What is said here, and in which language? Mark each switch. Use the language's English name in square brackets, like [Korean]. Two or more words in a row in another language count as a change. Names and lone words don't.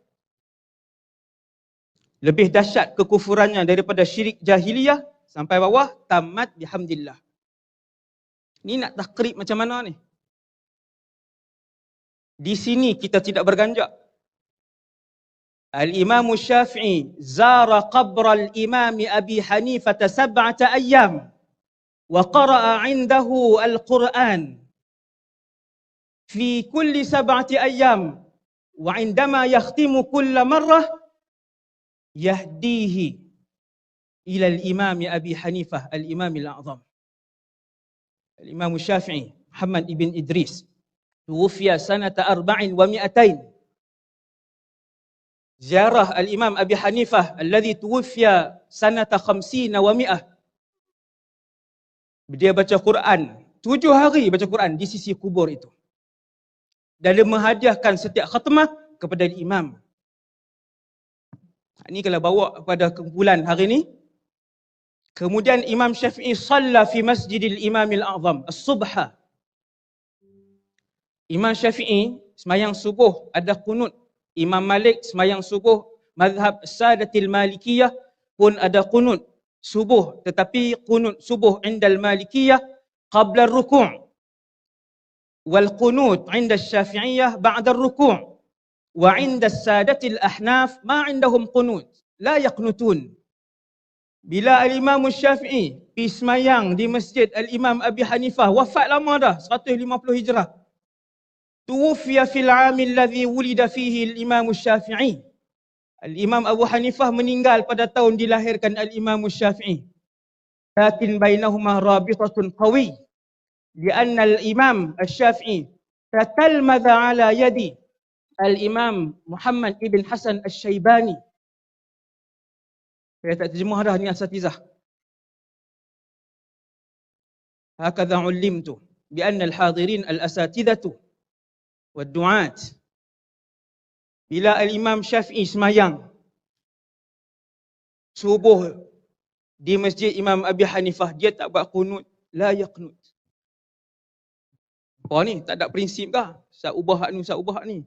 [Malay] Lebih dahsyat kekufurannya daripada syirik jahiliyah, sampai bawah tamat bihamdillah. Ni nak takrib macam mana ni? Di sini kita tidak berganjak. [Arabic] الإمام الشافعي زار قبر الإمام أبي حنيفة 7 أيام وقرأ عنده القرآن في كل 7 أيام وعندما يختم كل مرة يهديه إلى الإمام أبي حنيفة الإمام الأعظم. الإمام الشافعي محمد بن إدريس توفي سنة 400. زيارة الإمام أبي حنيفة الذي توفي سنة 50 و100. [Malay] Dia baca Quran 7 hari, baca Quran di sisi kubur itu. Dan dia menghadiahkan setiap khatmah kepada imam. Ini kalau bawa kepada kumpulan hari ini. [Arabic] Kemudian الإمام الشافعي صلى في مسجد الإمام الأعظم الصبح. [Malay] Imam Syafi'i semayang subuh ada qunut. Imam Malik semayang subuh mazhab [Arabic] السادة المالكية [Malay] pun ada qunut subuh, tetapi qunut subuh [Arabic] عند المالكية قبل الركوع'. والقنوت عند الشافعية بعد الركوع'. وعند السادة الأحناف ما عندهم قنوت، لا يقنتون. [Malay] Bila Al-Imam Syafi'i pergi semayang di Masjid Al-Imam Abi Hanifah, wafat lama dah, 150 Hijrah. [Arabic] توفي في العام الذي ولد فيه الإمام الشافعي. [Malay] Al-Imam Abu Hanifah meninggal pada tahun dilahirkan Al-Imam Syafi'i. [Arabic] لكن بينهما رابطة قوية. لأن الإمام الشافعي تتلمذ على يد الإمام محمد بن الحسن الشيباني. [Malay] Saya tak terjemah dah ni asatizah. [Arabic] هكذا علمت بأن الحاضرين الأساتذة والدعاة. [Malay] Bila Al-Imam Syafi'i semayang subuh di Masjid Imam Abi Hanifah, dia tak buat qunut, [Arabic] لا يقنت. [Malay] Apa ni? Tak ada prinsip kah? Sat ubah hak ni, sat ubah hak ni.